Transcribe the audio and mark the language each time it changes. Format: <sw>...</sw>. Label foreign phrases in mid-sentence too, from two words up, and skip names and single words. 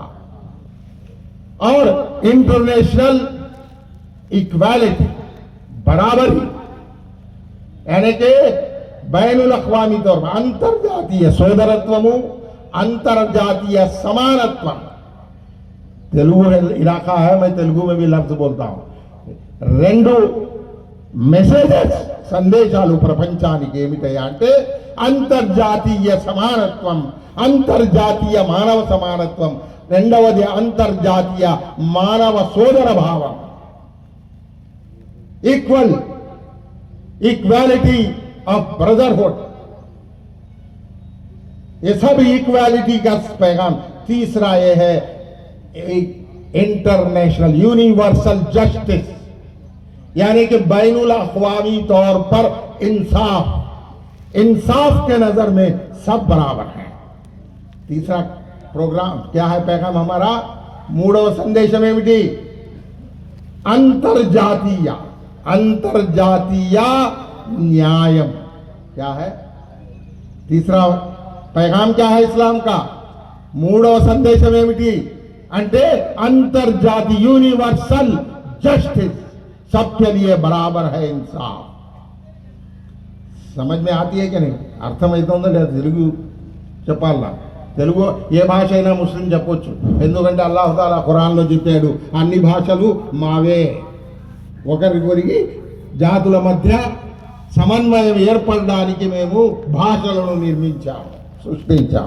<hi>और</hi> <en>international equality,</en> <hi>बराबरी, यानी कि बैनुल अक़वामी तौर पर</hi> <te>అంతర్జాతీయ సోదరత్వం, అంతర్జాతీయ సమానత్వం. తెలుగు ఇలాకా</te> <hi>है मैं</hi> <te>తెలుగు</te> <hi>में भी लफ्ज बोलता हूं</hi> <te>రెండు మెసేజెస్ సందేశాలు ప్రపంచానికి ఏమిటయ్యా అంటే అంతర్జాతీయ సమానత్వం అంతర్జాతీయ మానవ సమానత్వం రెండవది అంతర్జాతీయ మానవ సోదర భావం</te> <en>equality of brotherhood</en> <hi>ये सब इक्वालिटी का पैगाम तीसरा ये है</hi> <en>international universal justice</en> <hi>यानी कि बैनुल अक़वामी तौर पर इंसाफ के नजर में सब बराबर हैं। तीसरा प्रोग्राम क्या है पैगाम हमारा</hi> <te>మూడవ సందేశం ఏమిటి అంతర్జాతీయ న్యాయం</te> <hi>क्या है तीसरा पैगाम क्या है इस्लाम का</hi> <te>మూడవ సందేశం ఏమిటి అంటే అంతర్జాతీయ</te> <en>universal justice</en> <hi>सबके लिए बराबर है इंसाफ। समझ में आती है कि नहीं</hi> <te>అర్థమవుతుందో లేదా తెలుగు చెప్పాలా తెలుగు ఏ భాష అయినా ముస్లిం చెప్పొచ్చు ఎందుకంటే అల్లాహ్ తాలా ఖురాన్లో చెప్పాడు అన్ని భాషలు మావే ఒకరికొరికి జాతుల మధ్య సమన్వయం ఏర్పడడానికి మేము భాషలను నిర్మించాము సృష్టించాము</te>